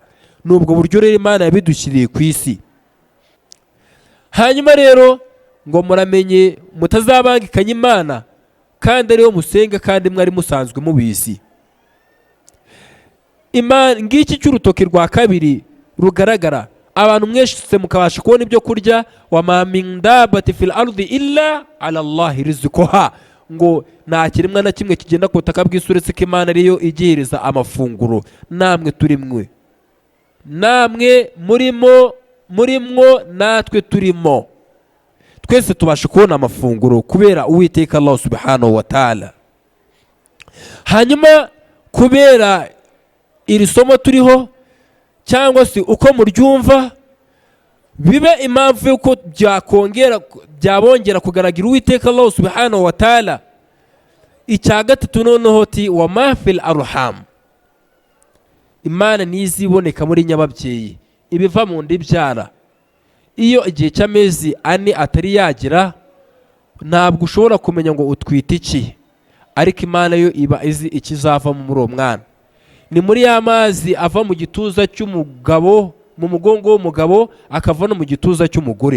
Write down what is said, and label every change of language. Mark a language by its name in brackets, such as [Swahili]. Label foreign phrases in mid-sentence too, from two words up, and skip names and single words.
[Kinyarwanda] Nubwo buryo rero Imana yabidushyiriye ku isi. Hanyuma rero ngo muramenye mutazabangikanya Imana, kandi ariyo musenga kandi mwari musanzwe mubizi. Imana ngiki cy'urutoki rwa kabiri rugaragara, abantu mwese mukabasha kubona ibyo kurya. [Arabic] وما من دابة في الأرض إلا على الله رزقها, [Kinyarwanda] ngo nta kiremwa na kimwe kigenda ku butaka bw'isi uretse ko Imana ariyo igihereza amafunguro. Namwe turimwe, namwe murimwo, natwe turimo, twese tubasha kubona amafunguro kubera Uwiteka [Arabic] الله سبحانه وتعالى. [Kinyarwanda] Hanyuma kubera iri somo turiho, cyangwa se uko muryumva, bibe impamvu yuko byabongera kugaragara Uwiteka [Arabic] الله سبحانه وتعالى. [Kinyarwanda] Icya gatatu noneho ti [Arabic] وما في الأرحام, [Kinyarwanda] Imana niziboneka muri nyababyeyi, ibiva mu nda ibyara. Iyo igihe cy'amezi ane atari yagira, ntabwo ushobora kumenya ngo utwite iki, ariko Imana yo iba izi ikizava muri uwo mwana. Ni muri ya mazi ava mu gituza cy'umugabo, mu mugongo w'umugabo, akava no mu gituza cy'umugore.